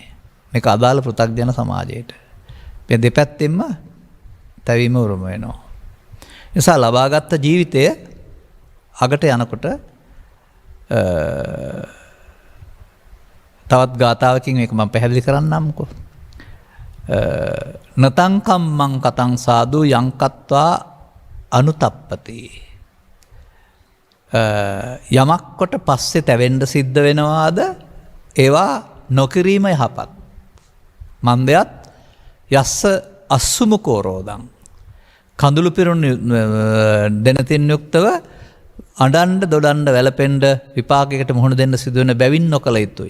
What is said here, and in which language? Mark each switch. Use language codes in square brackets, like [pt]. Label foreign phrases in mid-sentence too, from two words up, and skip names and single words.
[si] මේක අදාළ පෘථග්ජන සමාජයට. මේ දෙපැත්තෙන්ම තැවීම උරුම වෙනවා. නිසා ලබාගත් ජීවිතය අගට යනකොට තවත් ගාථාවකින් මේක මම පැහැදිලි කරන්නම්කෝ. [pi] නතං කම්මං කතං සාදු යංකත්වා අනුතප්පති. [si] යමක් කොට පස්සේ තැවෙන්න සිද්ධ වෙනවාද ඒවා නොකිරීම යහපත්. [pi] මන්දයත් යස්ස අස්සුමුකෝරෝදං. [si] කඳුළු පිරුණ දෙනතින් යුක්තව අඩන්ඩ දොඩන්ඩ වැලපෙන්ඩ විපාකයකට මුහුණ දෙන්න සිදුවන බැවින් නොකළ යුතුයි.